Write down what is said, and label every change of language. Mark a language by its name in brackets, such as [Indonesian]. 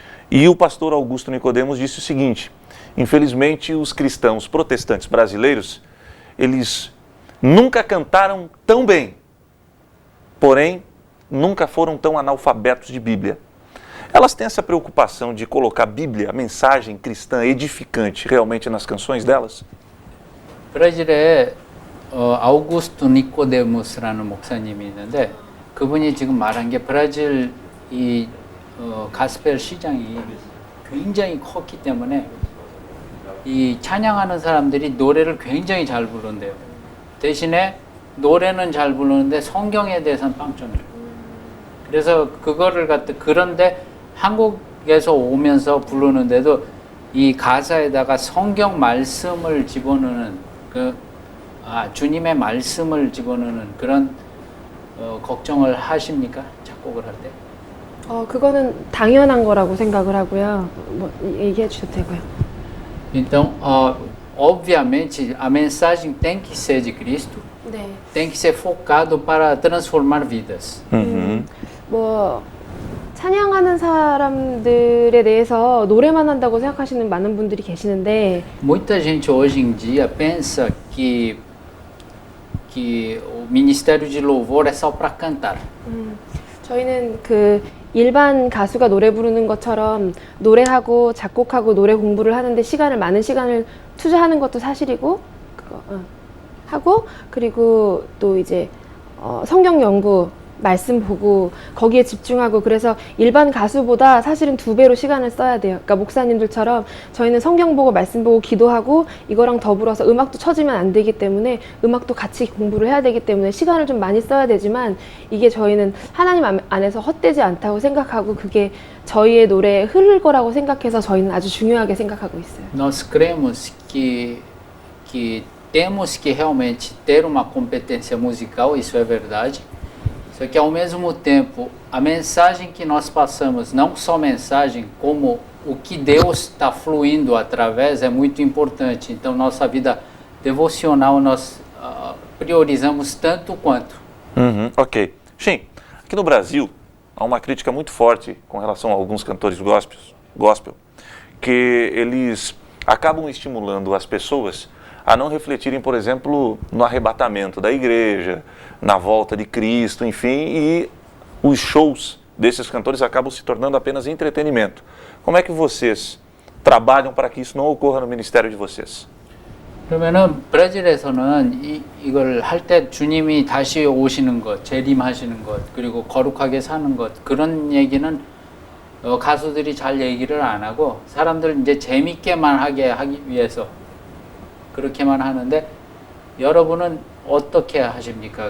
[Portuguese] E o pastor Augusto Nicodemos disse o seguinte, infelizmente os cristãos protestantes brasileiros, eles nunca cantaram tão bem, porém nunca foram tão analfabetos de Bíblia. Elas têm essa preocupação de colocar a Bíblia, a mensagem cristã edificante, realmente nas canções delas? [Korean] 브라질에 아우구스트 니코데무스라는 목사님이 있는데 그분이 지금 말한 게 브라질 이 가스펠 시장이 굉장히 컸기 때문에 이 찬양하는 사람들이 노래를 굉장히 잘 부른대요. 대신에 노래는 잘 부르는데 성경에 대해서는 빵점이에요. 그래서 그거를 그런데 한국에서 오면서 부르는데도 이 가사에다가 성경 말씀을 집어넣는 주님의 말씀을 집어넣는 그런 걱정을 하십니까? 작곡을 할 때? 그거는 당연한 거라고 생각을 하고요. 뭐 얘기해 주셔도 되고요. [Portuguese] Então, obviamente, a mensagem tem que ser de Cristo, [Korean] 네. [Portuguese] tem que ser focado para transformar vidas. [Korean] 뭐 찬양하는 사람들에 대해서 노래만 한다고 생각하시는 많은 분들이 계시는데 [Portuguese] Muita gente hoje em dia pensa que o ministério de louvor é só para cantar. [Korean] 저희는 그 일반 가수가 노래 부르는 것처럼 노래하고 작곡하고 노래 공부를 하는데 많은 시간을 투자하는 것도 사실이고 하고 그리고 또 이제 성경 연구 말씀 보고 거기에 집중하고 그래서 일반 가수보다 사실은 2배로 시간을 써야 돼요. 그러니까 목사님들처럼 저희는 성경 보고 말씀 보고 기도하고 이거랑 더불어서 음악도 쳐지면 안 되기 때문에 음악도 같이 공부를 해야 되기 때문에 시간을 좀 많이 써야 되지만 이게 저희는 하나님 안에서 헛되지 않다고 생각하고 그게 저희의 노래에 흐를 거라고 생각해서 저희는 아주 중요하게 생각하고 있어요. [Portuguese] Nós cremos que temos que realmente ter uma competência musical, isso é verdade. Só que ao mesmo tempo, a mensagem que nós passamos, não só mensagem, como o que Deus está fluindo através é muito importante. Então, nossa vida devocional nós priorizamos tanto quanto. Ok. Shin, aqui no Brasil há uma crítica muito forte com relação a alguns cantores gospel, que eles acabam estimulando as pessoas a não refletirem, por exemplo, no arrebatamento da igreja, na volta de Cristo, enfim, e os shows desses cantores acabam se tornando apenas entretenimento. Como é que vocês trabalham para que isso não ocorra no ministério de vocês? [Korean] 그러면은 브라질에서는 이걸 할 때 주님이 다시 오시는 것, 재림하시는 것, 그리고 거룩하게 사는 것 그런 얘기는 가수들이 잘 얘기를 안 하고 사람들 이제 재밌게만 하기 위해서 그렇게만 하는데 여러분은 어떻게 하십니까?